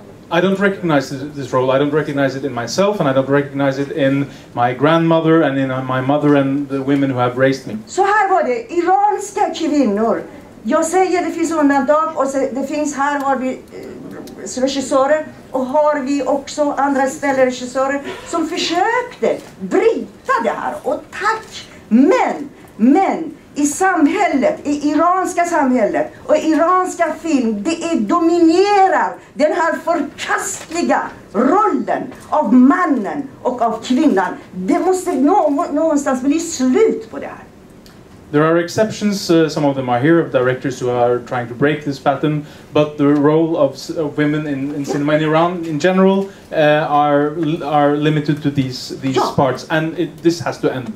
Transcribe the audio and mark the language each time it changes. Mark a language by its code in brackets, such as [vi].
[en] I don't recognize this role. I don't recognize it in myself, and I don't recognize it in my grandmother and in my mother and the women who have raised me. [sv] Så här var det, iranska kvinnor. Jag säger det finns undantag, och det finns här har vi regissörer, och har vi också andra ställen regissörer som försökte bryta det här, och tack. Men i samhället, i iranska samhället och iranska film, det dominerar den här förkastliga rollen av mannen och av kvinnan. Det måste någonstans bli slut på det här. [en] There are exceptions, some of them are here, of directors who are trying to break this pattern, but the role of women in cinema in Iran in general are limited to these parts, and this has to end.